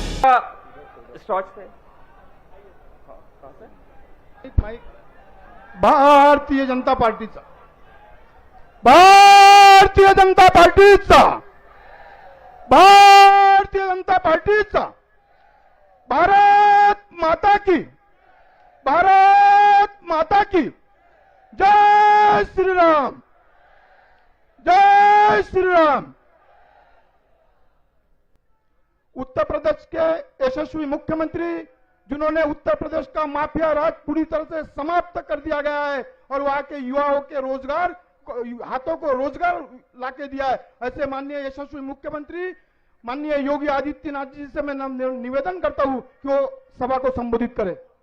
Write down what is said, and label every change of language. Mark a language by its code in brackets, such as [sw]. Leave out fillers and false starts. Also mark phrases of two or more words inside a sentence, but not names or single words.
[hi] स्टॉच पे [mr] भारतीय जनता पार्टीचा भारतीय जनता पार्टीचा भारतीय जनता पार्टीचा [hi] भारत माता की भारत माता की जय श्री राम जय श्री राम। उत्तर प्रदेश के यशस्वी मुख्यमंत्री जिन्होंने उत्तर प्रदेश का माफिया राज पूरी तरह से समाप्त कर दिया गया है और वहां के युवाओं के रोजगार हाथों को रोजगार लाके दिया है, ऐसे माननीय यशस्वी मुख्यमंत्री माननीय योगी आदित्यनाथ जी से मैं निवेदन करता हूं कि वो सभा को संबोधित करें।